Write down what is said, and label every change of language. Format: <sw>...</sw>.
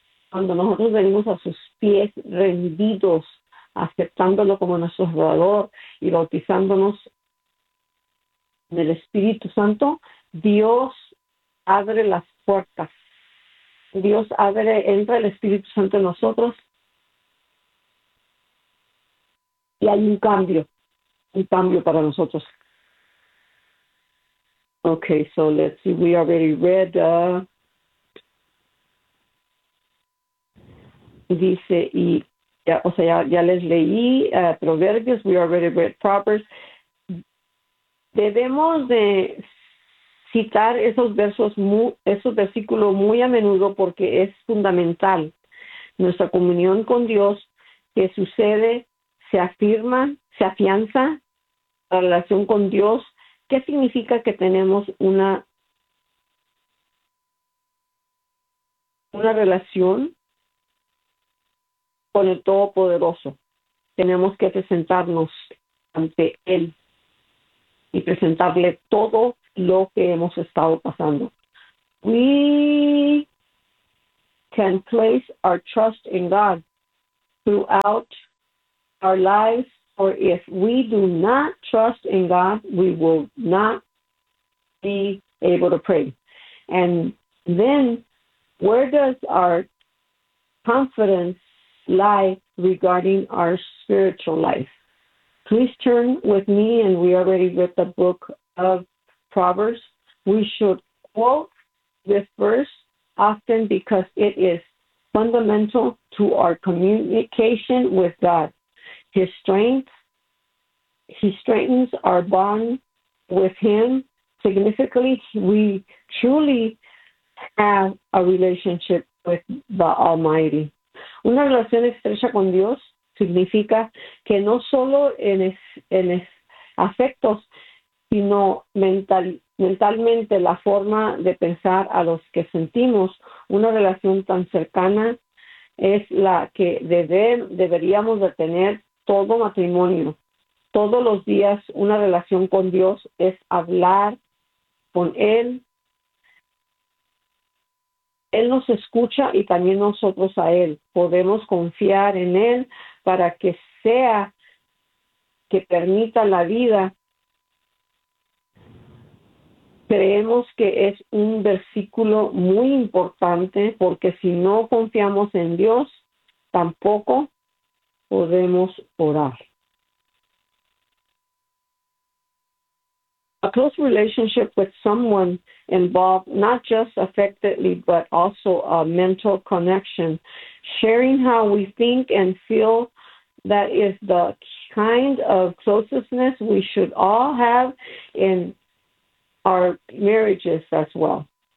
<es>Cuando nosotros venimos a sus pies rendidos, aceptándolo como nuestro Salvador y bautizándonos en el Espíritu Santo, Dios abre las puertas. Dios abre, entra el Espíritu Santo en nosotros y hay un cambio para nosotros.</es> <en>Okay, so let's see, we already read.</en> <es>Dice, y ya, o sea, ya les leí Proverbios,</es> <en>we already read Proverbs.</en> <es>Debemos de citar esos versículos muy a menudo, porque es fundamental. Nuestra comunión con Dios, que sucede, se afirma, se afianza la relación con Dios. ¿Qué significa que tenemos una relación con el Todopoderoso? Tenemos que presentarnos ante él y presentarle todo lo que hemos estado pasando.</es> <en>we can place our trust in God throughout our lives, or if we do not trust in God, we will not be able to pray. And then where does our confidence lie regarding our spiritual life? Please turn with me, and we already read the book of Proverbs. We should quote this verse often because it is fundamental to our communication with God. His strength, he strengthens our bond with him significantly. We truly have a relationship with the Almighty.</en> <es>Una relación estrecha con Dios significa que no solo en afectos, sino mentalmente, la forma de pensar a los que sentimos, una relación tan cercana es la que deberíamos de tener todo matrimonio. Todos los días, una relación con Dios es hablar con Él. Él nos escucha y también nosotros a Él. Podemos confiar en Él para que sea que permita la vida. Creemos que es un versículo muy importante porque si no confiamos en Dios, tampoco podemos orar.</es> <en>A close relationship with someone involved not just affectively, but also a mental connection. Sharing how we think and feel, that is the kind of closeness we should all have in our marriages as well.</en>